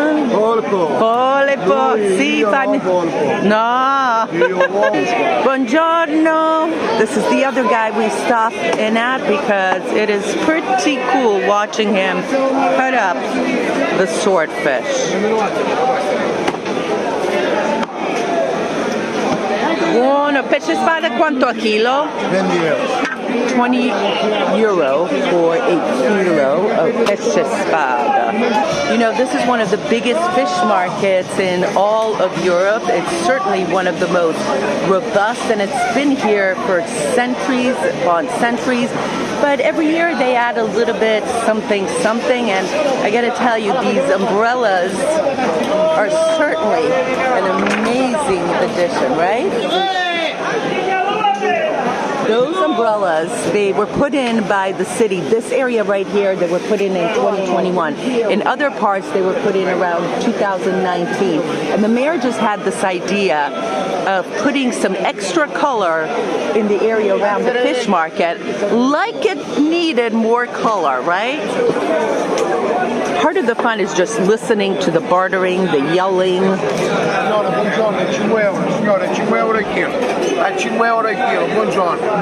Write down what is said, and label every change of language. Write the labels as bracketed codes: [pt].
[it] Polpo. Sì, no. [en] Buongiorno. This is the other guy we stopped in at because it is pretty cool watching him cut up the swordfish. [it] Buono, pesce spada quanto a chilo? [en] 20 euro for a kilo of pesce spada. You know, this is one of the biggest fish markets in all of Europe. It's certainly one of the most robust, and it's been here for centuries upon centuries. But every year they add a little bit something, and I gotta tell you, these umbrellas are certainly an amazing addition, right? Those umbrellas, they were put in by the city. This area right here, they were put in 2021. In other parts, they were put in around 2019. And the mayor just had this idea of putting some extra color in the area around the fish market, like it needed more color, right? Part of the fun is just listening to the bartering, the yelling. [it] Signora, buongiorno, 5 euro. Signora, 5 euro il chilo. A 5 euro il chilo, buongiorno.